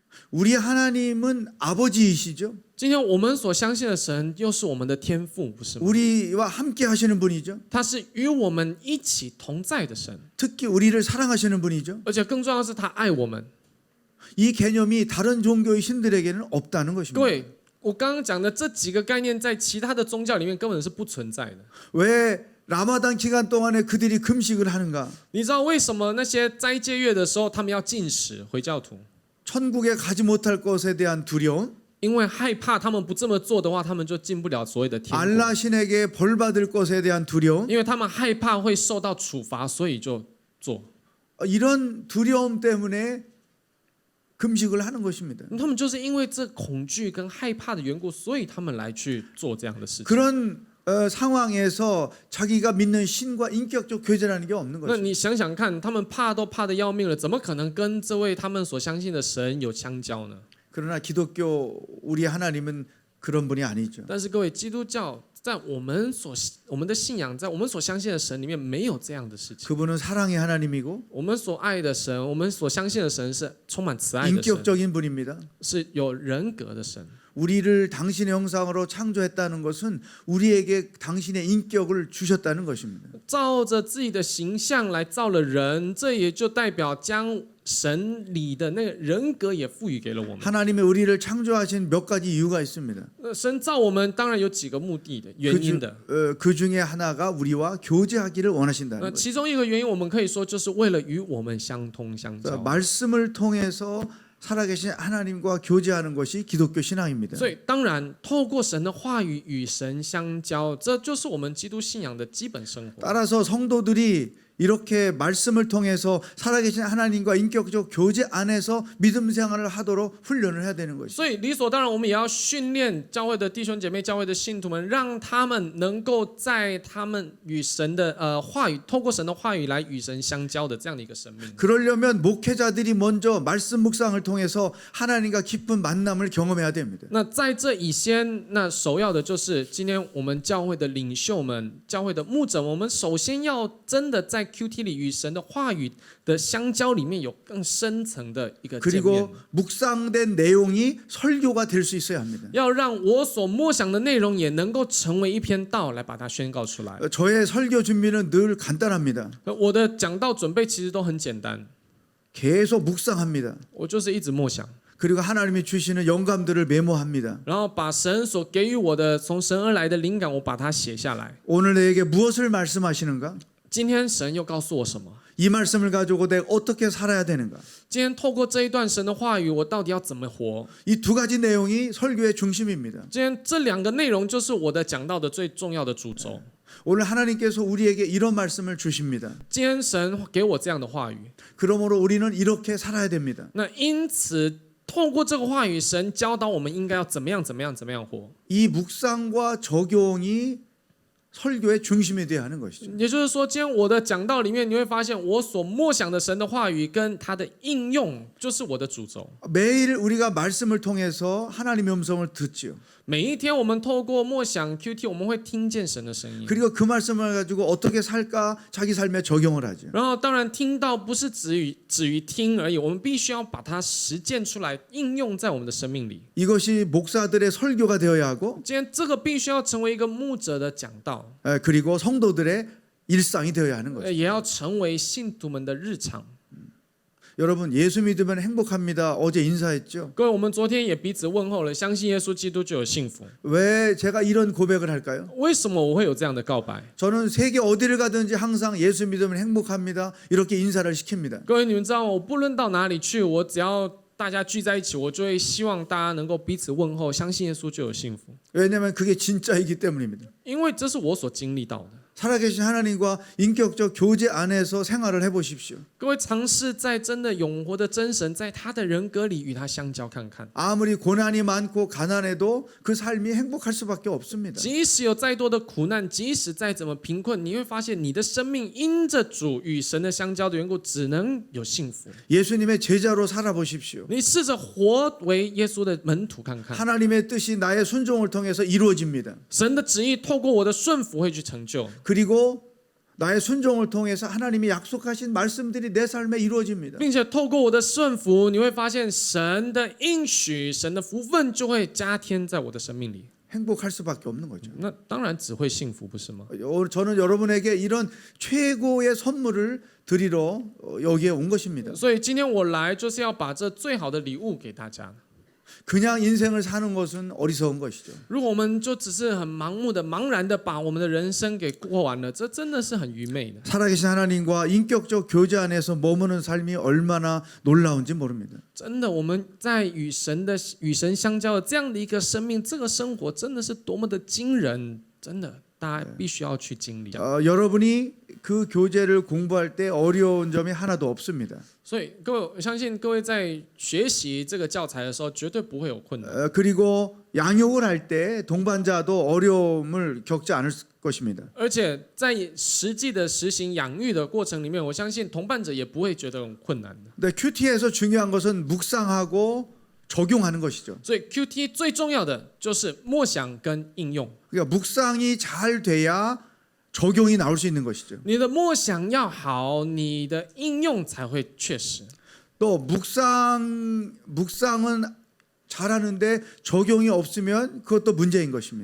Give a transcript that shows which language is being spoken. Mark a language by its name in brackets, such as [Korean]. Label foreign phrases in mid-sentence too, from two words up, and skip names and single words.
[Korean] 우리 하나님은 아버지이시죠. [Chinese] 今天我们所相信的神又是我们的天父，不是吗？ [Korean] 우리와 함께 하시는 분이죠. [Chinese] 他是与我们一起同在的神， [Korean] 특히 우리를 사랑하시는 분이죠. [Chinese] 而且更重要的是他爱我们。 [Korean] 이 개념이 다른 종교의 신들에게는 없다는 [Chinese] 各 [Korean] 것입니다. [Chinese] 位，我刚刚讲的这几个概念，在其他的宗教里面根本是不存在的。 [Korean] 왜 라마단 기간 동안에 그들이 금식을 하는가? [Chinese] 你知道为什么那些斋戒月的时候，他们要禁食？回教徒， [Korean] 천국에 가지 못할 것에 대한 두려움, [Chinese] 因为害怕他们不这么做的话，他们就进不了所谓的天国。 [Korean] 알라 신에게 벌 받을 것에 대한 두려움, [Chinese] 因为他们害怕会受到处罚，所以就做。 [Korean] 이런 두려움 때문에 금식을 하는 것입니다. [Chinese] 他们就是因为这恐惧跟害怕的缘故，所以他们来去做这样的事情。 [Korean] 그런 상황에서 자기가 믿는 신과 인격적 교제라는 게 없는 [Chinese] 那 [Korean] 것입니다. [Chinese] 你想想看，他们怕都怕得要命了，怎么可能跟这位他们所相信的神有相交呢？ [Korean] 그러나 기독교 우리 하나님은 그런 분이 아니죠. [Chinese] 但是各位，基督教在我们的信仰，在我们所相信的神里面没有这样的事情。 [Korean] 그분은 사랑의 하나님이고 [Chinese] 我们所爱的神，我们所相信的神是充满慈爱的神， [Korean] 인격적인 분입니다. [Chinese] 是有人格的神。 [Korean] 우리를 당신의 형상으로 창조했다는 것은 우리에게 당신의 인격을 주셨다는 것입니다. [Chinese] 照着自己的形象来造了人，这也就代表将神里的那个人格也赋予给了我们。 [Korean] 하나님의 우리를 창조하신 몇 가지 이유가 있습니다. [Chinese] 神造我们当然有几个目的的原因的。 [Korean] 그 중에 하나가 우리와 교제하기를 원하신다는 거예요. [Chinese] 其中一个原因，我们可以说就是为了与我们相通相 [Korean] 그러니까 [Chinese] 交。 [Korean] 말씀을 통해서 살아계신 하나님과 교제하는 것이 기독교 신앙입니다. [Chinese] 所以当然，透过神的话语与神相交，这就是我们基督信仰的基本生活。 [Korean] 따라서 성도들이 이렇게 말씀을 통해서 살아계신 하나님과 인격적 교제 안에서 믿음 생활을 하도록 훈련을 해야 되는 것이죠. [Chinese] 所以理所当然，我们也要训练教会的弟兄姐妹、教会的信徒们，让他们能够在他们与神的话语，透过神的话语来与神相交的这样的一个生命。 [Korean] 그러려면 목회자들이 먼저 말씀 묵상을 통해서 하나님과 깊은 만남을 경험해야 됩니다. [Chinese] 那在这以先，那首要的就是今天我们教会的领袖们、教会的牧者，我们首先要真的在 QT 里与神的话语的相交里面有更深层的一个见面。 [Korean] 그리고 묵상된 내용이 설교가 될 수 있어야 합니다. [Chinese] 要让我所默想的内容也能够成为一篇道来把它宣告出来。 [Korean] 저의 설교 준비는 늘 간단합니다. [Chinese] 我的讲道准备其实都很简单， [Korean] 계속 묵상합니다. [Chinese] 我就是一直默想， [Korean] 그리고 하나님이 주시는 영감들을 메모합니다. [Chinese] 然后把神所给予我的从神而来的灵感，我把它写下来。 [Korean] 오늘 내게 무엇을 말씀하시는가? [Chinese] 今天神又告诉我什么？ [Korean] 이 말씀을 가지고 내가 어떻게 살아야 되는가? [Chinese] 今天透过这一段神的话语，我到底要怎么活？ [Korean] 이 두 가지 내용이 설교의 중심입니다. [Chinese] 今天这两个内容就是我的讲道的最重要的主轴。 [Korean] 오늘 하나님께서 우리에게 이런 말씀을 주십니다. [Chinese] 今天神给我这样的话语， [Korean] 그러므로 우리는 이렇게 살아야 됩니다. [Chinese] 那因此透过这个话语，神教导我们应该要怎么样活。 [Korean] 이 묵상과 적용이 설교의 중심이 되어야 하는 것이죠. [Chinese] 也就是说，今天我的讲道里面，你会发现我所默想的神的话语跟它的应用，就是我的主轴。 [Korean] 매일 우리가 말씀을 통해서 하나님의 음성을 듣지요. [Chinese] 每一天，我们透过默想 QT， 我们会听见神的声音。 [Korean] 그리고 그 말씀을 가지고 어떻게 살까 자기 삶에 적용을 하죠. [Chinese] 然后，当然听到不是止于听而已，我们必须要把它实践出来，应用在我们的生命里。 [Korean] 이것이 목사들의 설교가 되어야 하고 [Chinese] 今天这个必须要成为一个牧者的讲道， [Korean] 그리고 성도들의 일상이 되어야 하는 것이죠. [Chinese] 也要成为信徒们的日常。 [Korean] 여러분 예수 믿으면 행복합니다. 어제 인사했죠. [Chinese] 各位，我们昨天也彼此问候了，相信耶稣基督就有幸福。 [Korean] 왜 제가 이런 고백을 할까요? [Chinese] 为什么我会有这样的告白？ [Korean] 저는 세계 어디를 가든지 항상 예수 믿으면 행복합니다. 이렇게 인사를 시킵니다. [Chinese] 各位，你们知道吗？我不论到哪里去，我只要大家聚在一起，我就会希望大家能够彼此问候，相信耶稣就有幸福， [Korean] 왜냐하면 그게 진짜이기 때문입니다. [Chinese] 因为这是我所经历到的。 [Korean] 살아계신 하나님과 인격적 교제 안에서 생활을 해보십시오. [Chinese] 各位尝试在真的永活的真神，在他的人格里与他相交看看。 [Korean] 아무리 고난이 많고 가난해도 그 삶이 행복할 수밖에 없습니다. [Chinese] 即使有再多的苦难，即使再怎么贫困，你会发现你的生命因着主与神的相交的缘故，只能有幸福。 [Korean] 예수님의 제자로 살아보십시오. [Chinese] 你试着活为耶稣的门徒看看， [Korean] 하나님의 뜻이 나의 순종을 통해서 이루어집니다. [Chinese] 神的旨意透过我的顺服会去成就。 [Korean] 그리고 나의 순종을 통해서 하나님이 약속하신 말씀들이 내 삶에 이루어집니다. [Chinese] 并且透过我的顺服，你会发现神的应许、神的福分就会加添在我的生命里。 [Korean] 행복할 수밖에 없는 거죠. [Chinese] 那当然只会幸福，不是吗？ [Korean] 저는 여러분에게 이런 최고의 선물을 드리러 여기에 온 것입니다. [Chinese] 所以今天我来就是要把这最好的礼物给大家。 [Korean] 그냥 인생을 사는 것은 어리석은 것이죠. [Chinese] 如果我们就只是很盲目的、茫然的把我们的人生给过完了，这真的是很愚昧的。 [Korean] 살아계신 하나님과 인격적 교제 안에서 머무는 삶이 얼마나 놀라운지 모릅니다. [Chinese] 真的，我们在与神相交的这样的一个生命，这个生活真的是多么的惊人，真的，大家必须要去经历。 [Korean] 여러분이 그 교제를 공부할 때 어려운 점이 하나도 없습니다. [Chinese] 所以各位，我相信各位在学习这个教材的时候，绝对不会有困难。 [Korean] 그리고 양육을 할 때 동반자도 어려움을 겪지 않을 것입니다. [Chinese] 而且在实际的实行养育的过程里面，我相信同伴者也不会觉得很困难的。 [Korean] 근데 큐티에서 중요한 것은 묵상하고 적용하는 것이죠. [Chinese] 所以 QT 最重要的就是默想跟应用。 [Korean] 그러니까 묵상이 잘 돼야 적용이 나올 수 있는 것이죠. [Chinese] 你的默想要好，你的应用才会确实。 [Korean] 또 묵상은 잘하는데 적용이 없으면 그것도 문제인 것입니다.